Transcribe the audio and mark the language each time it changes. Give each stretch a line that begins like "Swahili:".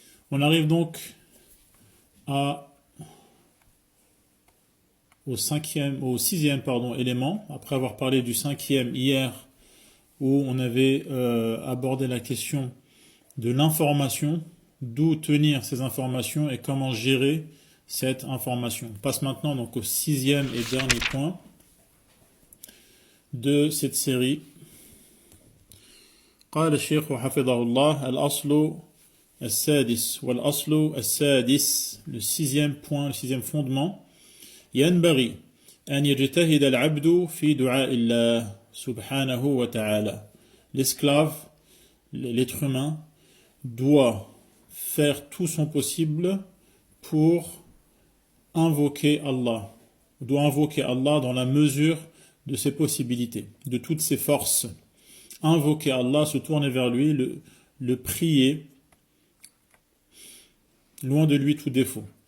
French: On arrive donc au sixième élément, après avoir parlé du cinquième hier, où on avait abordé la question de l'information, d'où tenir ces informations et comment gérer cette information. On passe maintenant donc au sixième et dernier point de cette série.
Arabic: قال الشيخ حفظه الله الأصل السادس والأصل السادس,
French: le sixième point, le sixième fondement.
Arabic: ينبغي أن يجتهد العبد في دعاء الله سبحانه وتعالى.
French: L'esclave, l'être humain, doit faire tout son possible pour invoquer Allah. Doit invoquer Allah dans la mesure de ses possibilités, de toutes ses forces. Invoquer Allah, se tourner vers lui, le prier, loin de lui tout défaut.